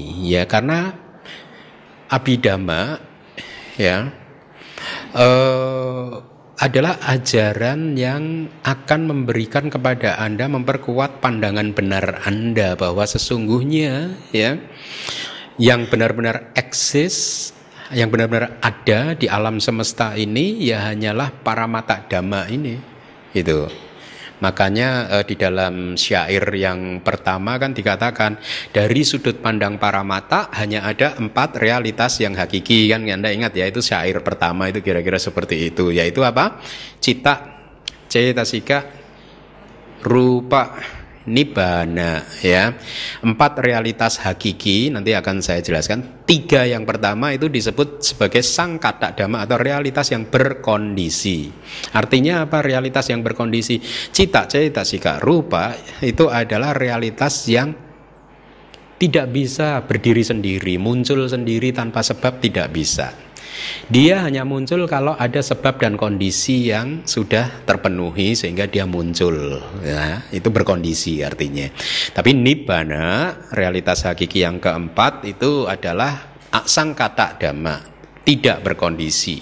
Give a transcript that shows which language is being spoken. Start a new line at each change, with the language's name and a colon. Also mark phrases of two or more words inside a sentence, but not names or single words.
Indonesian: Ya, karena Abhidhamma, ya, adalah ajaran yang akan memberikan kepada Anda, memperkuat pandangan benar Anda bahwa sesungguhnya, ya, yang benar-benar eksis, yang benar-benar ada di alam semesta ini ya hanyalah
Pali: paramatta dhamma
Indonesian: ini, gitu. Makanya di dalam syair yang pertama kan dikatakan dari sudut pandang paramatta hanya ada 4 realitas yang hakiki, kan Anda ingat ya, itu syair pertama itu kira-kira seperti itu, yaitu apa?
Pali: Citta, cetasika, rupa, nibbana,
Indonesian: ya. 4 realitas hakiki nanti akan saya jelaskan. 3 yang pertama itu disebut sebagai
Pali: sangkata dhamma
Indonesian: atau realitas yang berkondisi. Artinya apa realitas yang berkondisi? Citta, cetasika, rupa itu adalah realitas yang tidak bisa berdiri sendiri, muncul sendiri tanpa sebab, tidak bisa. Dia hanya muncul kalau ada sebab dan kondisi yang sudah terpenuhi sehingga dia muncul. Ya, itu berkondisi artinya. Tapi nibbana, realitas hakiki yang keempat itu adalah
Pali: aksangkata dhamma,
Indonesian: tidak berkondisi.